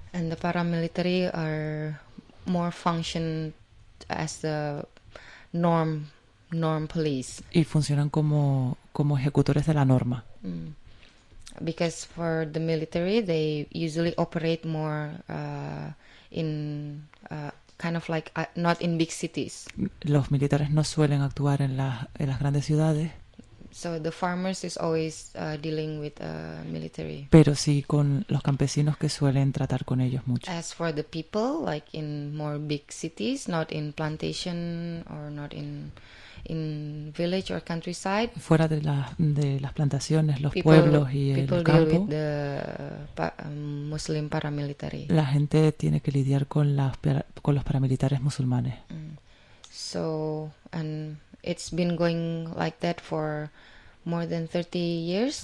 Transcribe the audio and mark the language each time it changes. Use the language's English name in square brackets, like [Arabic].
[English] And the paramilitary are more function as the norm police. [Spanish] Y funcionan como ejecutores de la norma. [English] Because for the military, they usually operate more in kind of like not in big cities. [Spanish] Los militares no suelen actuar en las grandes ciudades. [English] So the farmers is always dealing with military. [Spanish] Pero sí con los campesinos que suelen tratar con ellos mucho. [English] As for the people, like in more big cities, not in plantation or not in village or countryside. [Spanish] Fuera de las plantaciones, los pueblos y el campo. [English] People deal with the Muslim paramilitary. [Spanish] La gente tiene que lidiar con los paramilitares musulmanes. [English] So and it's been going like that for more than 30 years.